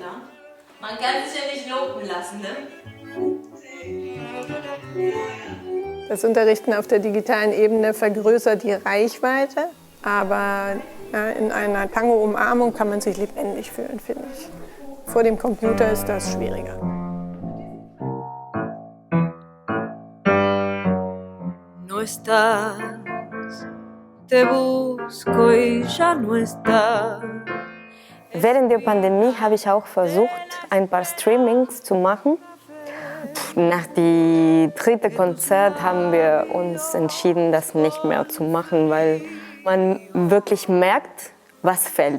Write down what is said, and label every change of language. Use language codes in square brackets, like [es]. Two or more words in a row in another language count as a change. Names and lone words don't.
[de] Man kann sich ja nicht lumpen lassen, ne? Das Unterrichten auf der digitalen Ebene vergrößert die Reichweite, aber in einer Tango-Umarmung kann man sich lebendig fühlen, finde ich. Vor dem Computer ist das schwieriger. [es] No estás, te busco y ya no estás. [de] Während der Pandemie habe ich auch versucht, ein paar Streamings zu machen. Nach dem dritten Konzert haben wir uns entschieden, das nicht mehr zu machen, weil man wirklich merkt, was fehlt.